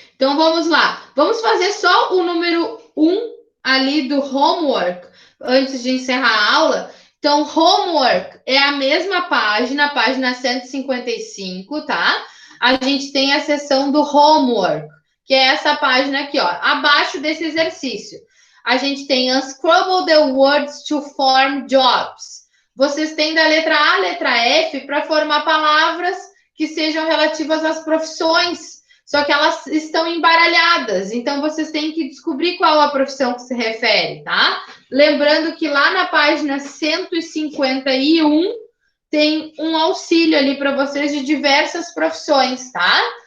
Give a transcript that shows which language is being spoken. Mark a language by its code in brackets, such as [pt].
[pt] Então, vamos lá. Vamos fazer só o número 1 ali do homework antes de encerrar a aula. Então, homework é a mesma página, página 155, tá? A gente tem a seção do homework, que é essa página aqui, ó, abaixo desse exercício. A gente tem [en] unscrabble the words to form jobs. [pt] Vocês têm da letra A à letra F para formar palavras que sejam relativas às profissões, só que elas estão embaralhadas, então vocês têm que descobrir qual a profissão que se refere, tá? Lembrando que lá na página 151 tem um auxílio ali para vocês de diversas profissões, tá?